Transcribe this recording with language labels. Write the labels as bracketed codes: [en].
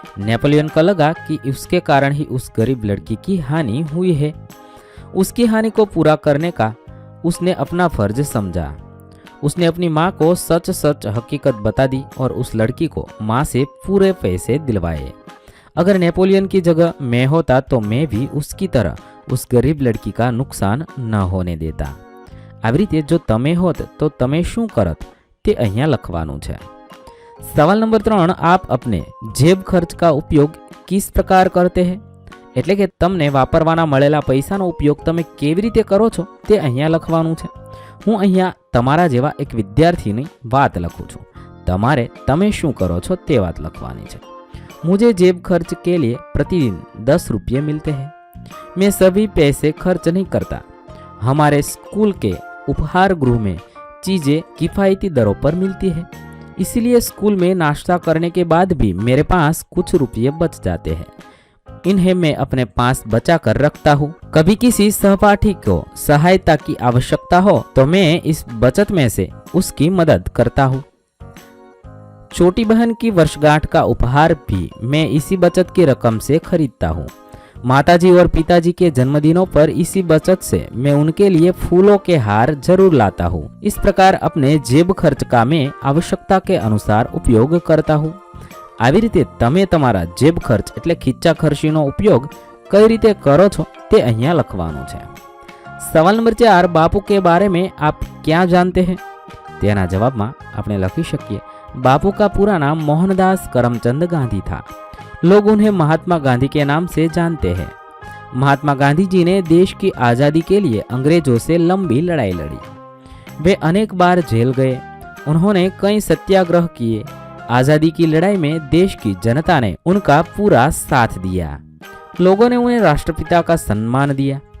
[hi] Napoleon को लगा कि उसके कारण ही उस गरीब लड़की की हानि हुई है, उसकी हानि को पूरा करने का उसने अपना फर्ज समझा, उसने अपनी माँ को सच सच हकीकत बता दी और उस लड़की को माँ से पूरे पैसे दिलवाए। अगर नेपोलियन की जगह मैं होता तो मैं भी उसकी तरह उस गरीब लड़की का नुकसान न होने देता। [gu] આવી રીતે જો તમે હોત તો તમે શું કરત તે અહીંયા લખવાનું છે। સવાલ નંબર 3, [hi] आप अपने जेब खर्च का उपयोग किस प्रकार करते हैं? [gu] એટલે કે તમને વાપરવાના મળેલા પૈસાનો ઉપયોગ તમે કેવી રીતે કરો છો તે અહીંયા લખવાનું છે। હું અહીંયા તમારા જેવા એક વિદ્યાર્થીની વાત લખું છું, તમારે તમે શું કરો છો તે વાત લખવાની છે। [hi] मुझे जेब खर्च के लिए प्रतिदिन 10 रुपये मिलते हैं, मैं सभी पैसे खर्च नहीं करता, हमारे स्कूल के उपहार गृह में चीज़ें किफ़ायती दरों पर मिलती है, इसलिए स्कूल में नाश्ता करने के बाद भी मेरे पास कुछ रुपये बच जाते हैं, इन्हें मैं अपने पास बचा कर रखता हूँ, कभी किसी सहपाठी को सहायता की आवश्यकता हो तो मैं इस बचत में से उसकी मदद करता हूँ, छोटी बहन की वर्षगांठ का उपहार भी मैं इसी बचत की रकम से खरीदता हूँ, माताजी और पिताजी के जन्मदिनों पर इसी बचत से मैं उनके लिए फूलों के हार जरूर लाता हूँ। इस प्रकार अपने जेब खर्च का मैं आवश्यकता के अनुसार उपयोग करता हूँ। [gu] આવી રીતે તમે તમારા જેબ ખર્ચ એટલે ખીચા ખર્ચીનો ઉપયોગ કઈ રીતે કરો છો તે અહીંયા લખવાનું છે। સવાલ નંબર 4, [hi] બાપુ के बारे में आप क्या जानते हैं? [gu] તેના જવાબમાં આપણે લખી શકીએ, [hi] बापू का पूरा नाम मोहनदास करमचंद गांधी था, लोग उन्हें महात्मा गांधी के नाम से जानते हैं। महात्मा गांधी जी ने देश की आज़ादी के लिए अंग्रेजों से लंबी लड़ाई लड़ी, वे अनेक बार जेल गए, उन्होंने कई सत्याग्रह किए, आज़ादी की लड़ाई में देश की जनता ने उनका पूरा साथ दिया, लोगों ने उन्हें राष्ट्रपिता का सम्मान दिया।